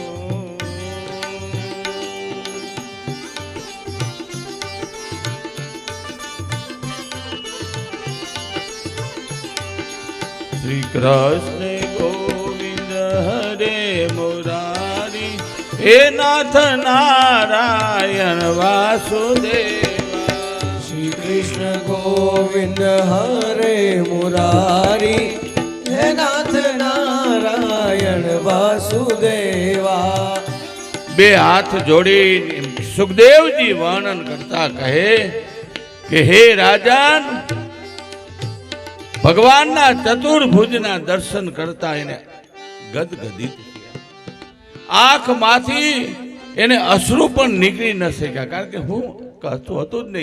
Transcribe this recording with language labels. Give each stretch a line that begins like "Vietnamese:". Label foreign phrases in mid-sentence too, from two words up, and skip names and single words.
Sanskrit: श्री कृष्ण गोविंद हरे मुरारी हे नाथ नारायण वासुदेवा. श्री कृष्ण गोविंद हरे मुरारी हे नाथ नारायण वासुदेवा.
Gujarati: બે હાથ જોડી સુખદેવજી વર્ણન કરતા કહે કે હે રાજન, ભગવાનના ચતુર્ભુજના દર્શન કરતા એને ગદગદિત થયા. આંખમાંથી એને અશ્રુ પણ નીકળી ન શક્યા, કારણ કે હું કહેતું હતું જ નહીં.